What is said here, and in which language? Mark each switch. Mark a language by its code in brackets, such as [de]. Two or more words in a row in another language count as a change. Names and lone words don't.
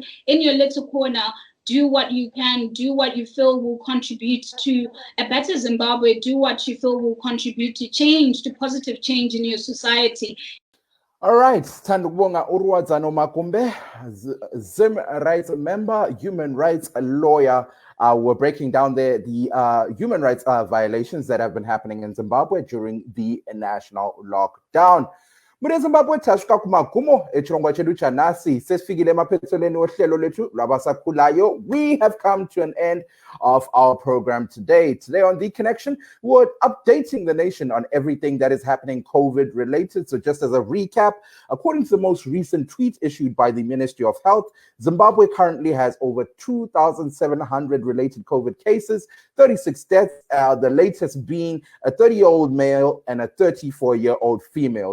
[en] In your little corner, do what you can, do what you feel will contribute to a better Zimbabwe, do what you feel will contribute to change, to positive change in your society. All right, Tandubonga Uruwadzano Makumbe, Zim rights member, human rights lawyer. We're breaking down the human rights violations that have been happening in Zimbabwe during the national lockdown. [sn] Muri Zimbabwe tashuka kumagumo echirongwa chedu chanasi [nd] sesifikile emaphethelweni ohlelo lethu lwabasakhulayo. [en] We have come to an end of our program today. Today on The Connection, we're updating the nation on everything that is happening COVID related. So just as a recap, according to the most recent tweet issued by the Ministry of Health, Zimbabwe currently has over 2,700 related COVID cases, 36 deaths, the latest being a 30-year-old male and a 34-year-old female.